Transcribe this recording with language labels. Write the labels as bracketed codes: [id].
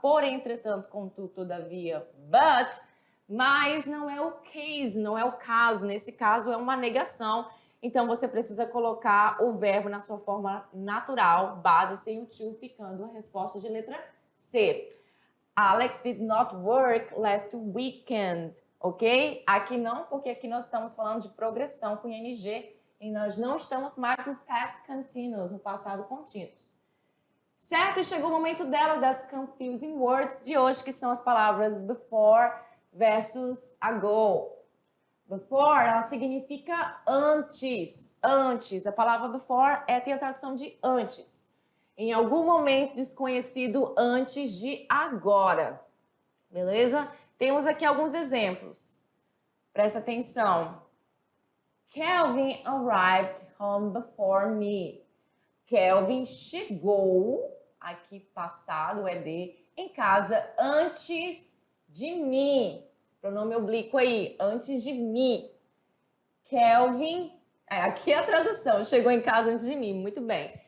[pt] Porém, entretanto, contudo, todavia, mas não é o case, não é o caso. Nesse caso, é uma negação. Então, você precisa colocar o verbo na sua forma natural, base sem o to, ficando a resposta de letra C. [en] Alex did not work last weekend, ok? [pt] Aqui não, porque aqui nós estamos falando de progressão com ing e nós não estamos mais no past continuous, no passado contínuo. Certo? E chegou o momento dela, das confusing words de hoje, que são as palavras before versus ago. Before, ela significa antes, antes. A palavra before tem a tradução de antes. Em algum momento desconhecido antes de agora. Beleza? Temos aqui alguns exemplos. Presta atenção. [en] Kelvin arrived home before me. [pt] Kelvin chegou, aqui passado, ED, em casa antes de mim. Esse pronome oblíquo aí, antes de mim. Kelvin, aqui é a tradução, chegou em casa antes de mim, muito bem.